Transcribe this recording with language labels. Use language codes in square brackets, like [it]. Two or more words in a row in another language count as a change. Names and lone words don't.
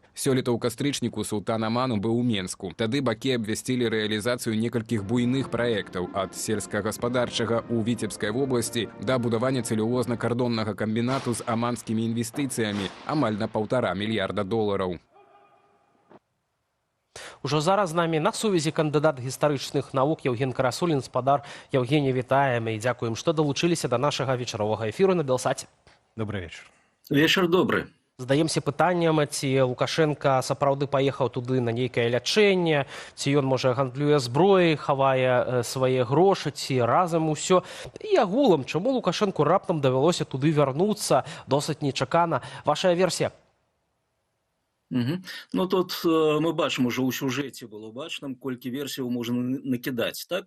[be] Сёлета ў кастрычніку султан Аману быў у Менску. Тады бакі абвясцілі рэалізацыю некалькіх буйных праектаў ад сельскагаспадарчага ў Віцебскай вобласці да будавання цэлюлозна-кардоннага камбінату з аманскімі інвестыцыямі амаль на $1,5 мільярда. Ужо зараз з намі на сувязі кандыдат гістарычных навук Евген Карасулін, спадар. Евгений, вітаем і дзякуем, што далучыліся да нашага вечаровага эфіру на Белсаце. [ru] Добрый вечер. Вечер добрый. [be] Задаемся пытаннем, ці Лукашенко сапраўды паехаў туды на нейкае лячэнне, ці ён, можа, гандлюе зброяй, хавае свае грошы, ці разам усё. І агулам, чаму Лукашенку раптам давялося туды вярнуцца досыць нечакана? Ваша версія? Ну, тут мы бачым уже ў сюжэце было бачным, колькі версіяў можна накідаць, так?